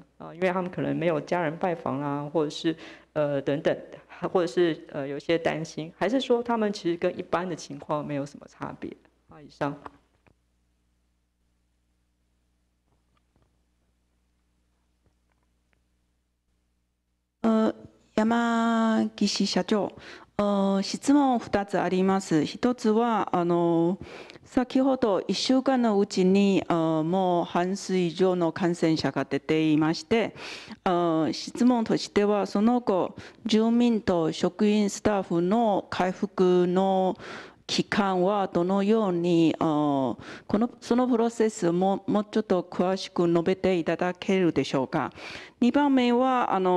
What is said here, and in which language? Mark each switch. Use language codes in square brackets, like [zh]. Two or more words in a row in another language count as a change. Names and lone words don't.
[zh] 因为他们可能没有家人拜访啦，或者是等等，或者是有些担心，还是说他们其实跟一般的情况没有什么差别？以上。 [ja] 山岸社長、質問2つあります。1つは先ほど1週間のうちにもう半数以上の感染者が出ていまして、質問としてはその後住民と職員スタッフの回復の期間はどのようにそのプロセスもうちょっと詳しく述べていただけるでしょうか。2番目は